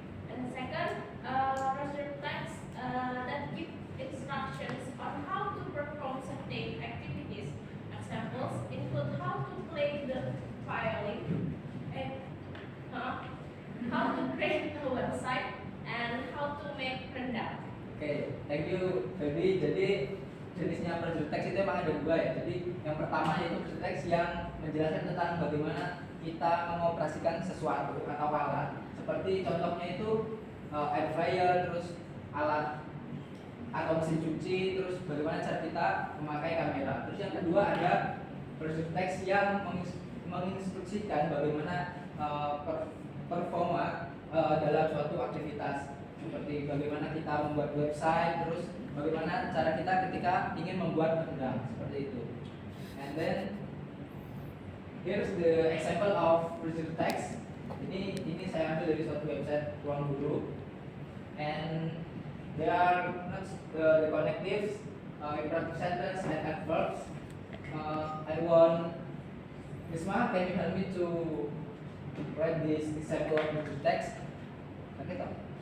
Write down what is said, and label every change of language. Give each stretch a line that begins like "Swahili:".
English: And second, procedure text that give instructions on how to perform certain activities. Examples include how to play the violin, and how to create a website, and how to make rendang. Oke, thank you Feby.
Indonesian: Jadi jenisnya procedure text itu memang ada dua ya. Jadi yang pertama yaitu procedure text yang menjelaskan tentang bagaimana kita mengoperasikan sesuatu atau alat. Seperti contohnya itu air fryer, terus alat atau mesin cuci, terus bagaimana cara kita memakai kamera. Terus yang kedua ada procedure text yang menginstruksikan bagaimana performa dalam suatu aktivitas, seperti bagaimana kita membuat website, terus bagaimana cara kita ketika ingin membuat rendang, seperti itu.
English: And then here's the example of procedure text.
Indonesian: Ini saya ambil dari suatu website Ruang Guru.
English: And there are not the connectives, imperative sentence, and adverbs. I want Risma, can you help me to write this example of procedure text? Okay, toh?